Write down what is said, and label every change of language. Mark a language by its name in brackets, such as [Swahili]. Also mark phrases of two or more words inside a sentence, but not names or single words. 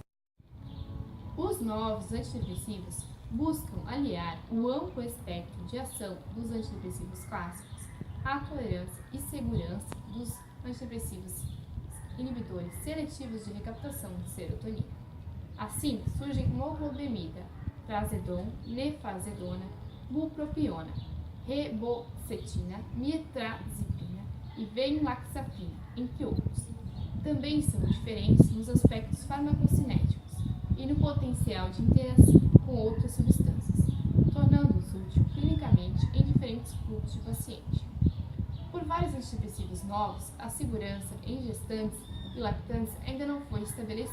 [Portuguese] Os novos antidepressivos buscam aliar o amplo espectro de ação dos antidepressivos clássicos à tolerância e segurança dos antidepressivos inibidores seletivos de recaptação de serotonina. Assim, surgem movobemida, trazodone, nefazedona, bupropiona, rebocetina, mirtazapina e venlafaxina, entre outros. Também são diferentes nos aspectos farmacocinéticos e no potencial de interação com outras substâncias, tornando-os útil clinicamente em diferentes grupos de paciente. Por vários antidepressivos novos, a segurança em gestantes e lactantes ainda não foi estabelecida.